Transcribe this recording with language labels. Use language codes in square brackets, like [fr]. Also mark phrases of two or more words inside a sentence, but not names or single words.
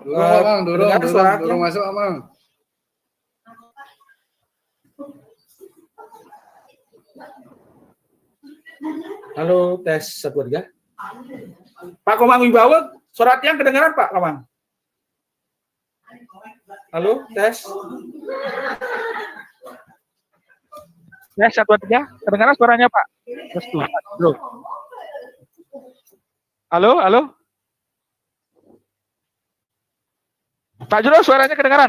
[ban] Durung Pak Mang, suara durung masuk Pak Mang. [id] Halo, tes 1 2 3. Pak Komang Wibawa, suara tiang kedengaran Pak Komang? Halo, tes. Tes 1 2 3. Kedengaran suaranya, Pak? Tes tuh. Bro. Halo, halo. Pak Juro, suaranya kedengaran?